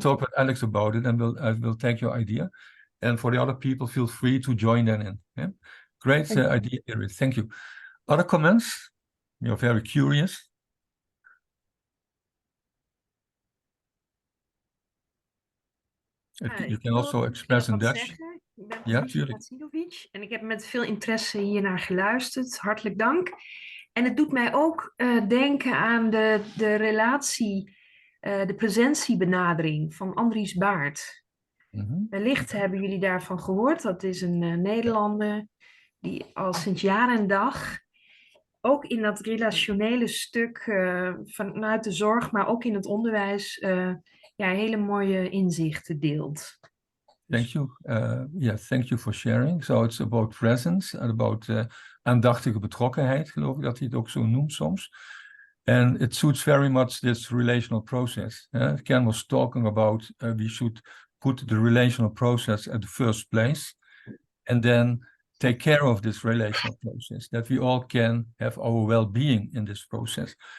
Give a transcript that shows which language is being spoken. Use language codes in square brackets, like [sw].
[en] talk with Alex about it, and I will take your idea. And for the other people, feel free to join them in. Yeah? Great Thank you. idea, Iris. Thank you. Other comments? You're very curious. You can also express in Dutch. [nl] Zeggen. Ik ben Ja, Patricia tuurlijk. Vatsilovic en ik heb met veel interesse hiernaar geluisterd. Hartelijk dank. En het doet mij ook denken aan de relatie, de presentiebenadering van Andries Baart. Wellicht hebben jullie daarvan gehoord. Dat is een Nederlander die al sinds jaar en dag ook in dat relationele stuk vanuit de zorg, maar ook in het onderwijs, hele mooie inzichten deelt. [en] Thank you. Thank you for sharing. So it's about presence and about [nl] aandachtige betrokkenheid, geloof ik dat hij het ook zo noemt soms. [en] And it suits very much this relational process. Ken was talking about we should put the relational process at the first place and then take care of this relational process, that we all can have our well-being in this process.